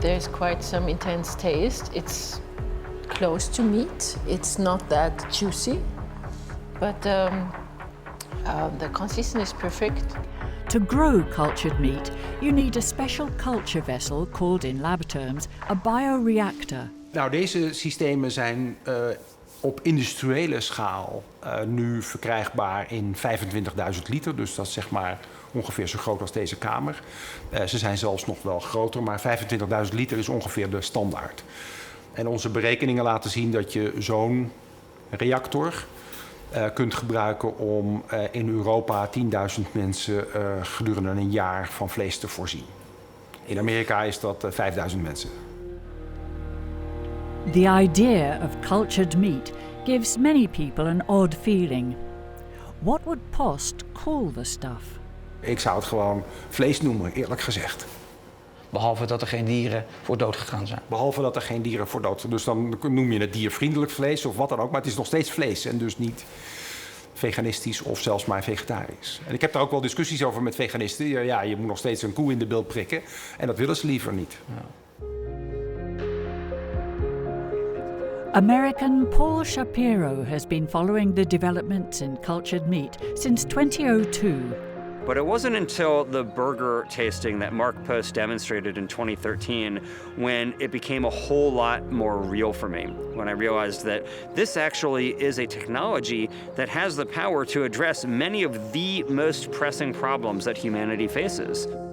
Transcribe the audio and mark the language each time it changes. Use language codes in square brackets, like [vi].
[en] There's quite some intense taste. It's close to meat. It's not that juicy, but the consistency is perfect. To grow cultured meat, you need a special culture vessel called in lab terms a bioreactor. [nl] Nou, deze systemen zijn op industriële schaal nu verkrijgbaar in 25.000 liter. Dus dat is zeg maar ongeveer zo groot als deze kamer. Ze zijn zelfs nog wel groter, maar 25.000 liter is ongeveer de standaard. En onze berekeningen laten zien dat je zo'n reactor kunt gebruiken om in Europa 10.000 mensen gedurende een jaar van vlees te voorzien. In Amerika is dat 5000 mensen. [en] The idea of cultured meat gives many people an odd feeling. What would Post call the stuff? [nl] Ik zou het gewoon vlees noemen, eerlijk gezegd. Behalve dat er geen dieren voor dood gegaan zijn. Behalve dat er geen dieren voor dood zijn. Dus dan noem je het diervriendelijk vlees of wat dan ook. Maar het is nog steeds vlees en dus niet veganistisch of zelfs maar vegetarisch. En ik heb daar ook wel discussies over met veganisten. Ja, je moet nog steeds een koe in de bil prikken. En dat willen ze liever niet. Ja. [en] American Paul Shapiro has been following the developments in cultured meat since 2002. But it wasn't until the burger tasting that Mark Post demonstrated in 2013 when it became a whole lot more real for me, when I realized that this actually is a technology that has the power to address many of the most pressing problems that humanity faces.